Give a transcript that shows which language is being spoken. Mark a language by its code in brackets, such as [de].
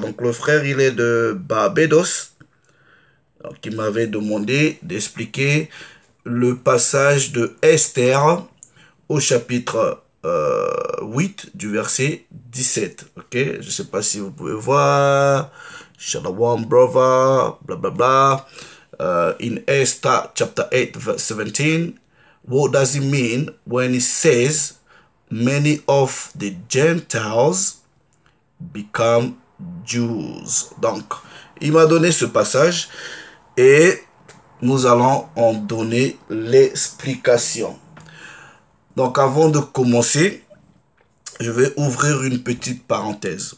[fr] Donc le frère, il est de Barbados, donc il m'avait demandé d'expliquer le passage de Esther au chapitre 8 du verset 17. Ok, je ne sais pas si vous pouvez voir. [en] Shalom, brother, blah blah blah. In Esther chapter 8 verse 17, what does it mean when it says many of the Gentiles become Jews? [fr] Donc, il m'a donné ce passage et nous allons en donner l'explication. Donc avant de commencer, je vais ouvrir une petite parenthèse.